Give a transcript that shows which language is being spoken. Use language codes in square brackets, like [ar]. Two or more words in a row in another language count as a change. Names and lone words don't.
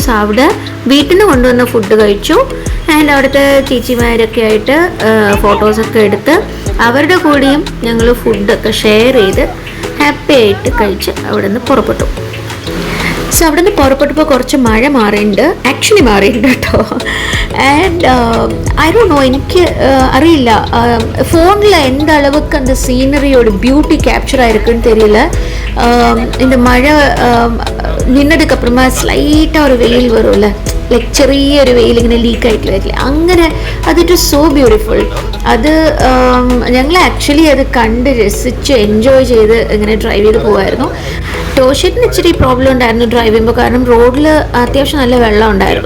[ml] സോ അവിടെ വീട്ടിൽ നിന്ന് കൊണ്ടുവന്ന ഫുഡ് കഴിച്ചു. ആൻഡ് അവിടുത്തെ ചേച്ചിമാരൊക്കെ ആയിട്ട് ഫോട്ടോസൊക്കെ എടുത്ത് അവരുടെ കൂടെയും ഞങ്ങൾ ഫുഡൊക്കെ ഷെയർ ചെയ്ത് ഹാപ്പി ആയിട്ട് കഴിച്ച് അവിടെ നിന്ന് പുറപ്പെട്ടു. സോ അവിടെ നിന്ന് പുറപ്പെട്ടപ്പോൾ കുറച്ച് മഴ മാറിയിട്ടുണ്ട്, ആക്ച്വലി മാറിയിട്ടുണ്ട് കേട്ടോ. [en] And I don't know, [ml] എനിക്ക് അറിയില്ല ഫോണിൽ [ta] எந்த அளவுக்கு அந்த சீனரியோட பியூட்டி கேப்சர் ஆயிருக்குன்னு தெரியல. இந்த மழை நின்னதுக்கு அப்புறமா ஸ்லைட்டாக ஒரு வெயில் வரும்ல, [ml] ലൈക്ക് ചെറിയൊരു വെയിൽ ഇങ്ങനെ ലീക്കായിട്ട് വരില്ല, അങ്ങനെ അതിട്ട് [en] so beautiful. [ml] അത് ഞങ്ങൾ ആക്ച്വലി അത് കണ്ട് രസിച്ച് എൻജോയ് ചെയ്ത് ഇങ്ങനെ ഡ്രൈവ് ചെയ്ത് പോകുമായിരുന്നു. ടോഷേറ്റിന് ഇച്ചിരി പ്രോബ്ലം ഉണ്ടായിരുന്നു ഡ്രൈവ് ചെയ്യുമ്പോൾ, കാരണം റോഡിൽ അത്യാവശ്യം നല്ല വെള്ളം ഉണ്ടായിരുന്നു.